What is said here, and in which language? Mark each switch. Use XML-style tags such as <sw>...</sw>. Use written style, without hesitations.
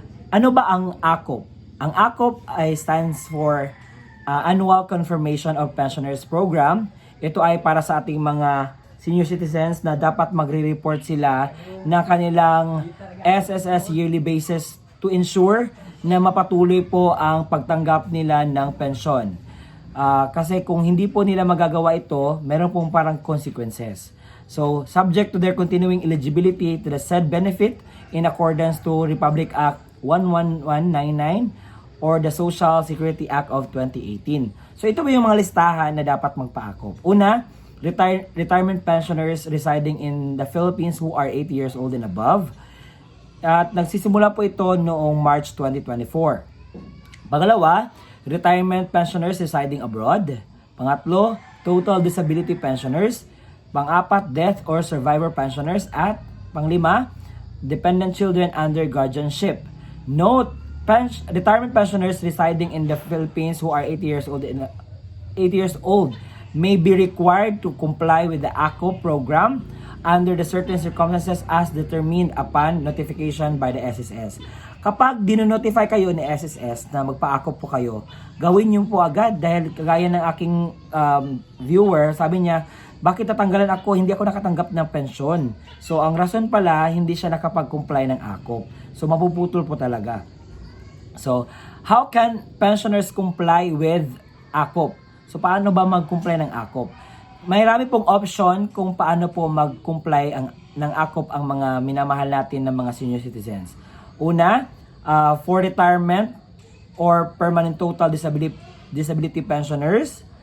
<tl>Ano ba ang AKOP? Ang AKOP ay</tl> <en>stands for</en> <tl>Annual Confirmation of Pensioners Program. Ito ay para sa ating mga senior citizens na dapat magre-report sila na kanilang SSS</tl> <en>yearly basis to ensure</en> <tl>na mapatuloy po ang pagtanggap nila ng pensyon. Kasi kung hindi po nila magagawa ito, meron pong parang consequences.</tl> <en>So, subject to their continuing eligibility to the said benefit in accordance to Republic Act 11199 or the Social Security Act of 2018.</en> <tl>So, ito ba yung mga listahan na dapat magpaakop?</tl> <en>Una, retirement pensioners residing in the Philippines who are 80 years old and above.</en> <tl>At nagsisimula po ito noong March 2024. Pangalawa,</tl> <en>retirement pensioners residing abroad.</en> <tl>Pangatlo,</tl> <en>total disability pensioners.</en> <tl>Pang-apat,</tl> <en>death or survivor pensioners.</en> <tl>At panglima,</tl> <en>dependent children under guardianship. Note, retirement pensioners residing in the Philippines who are 80 years old may be required to comply with the AKO program under the certain circumstances as determined upon notification by the SSS.</en> <tl>Kapag dinonotify kayo ni SSS na magpa-akop po kayo, gawin niyo po agad dahil kagaya ng aking viewer, sabi niya, bakit tatanggalan ako? Hindi ako nakatanggap ng pensyon. So, ang rason pala, hindi siya nakapag-comply ng akop. So, mapuputol po talaga.</tl> <en>So, how can pensioners comply with akop?</en> <tl>So, paano ba mag-comply ng akop? Marami pong option kung paano po mag-comply ng akop ang mga minamahal natin ng mga senior citizens. Una,</tl> <en>for retirement or permanent total disability pensioners.</en>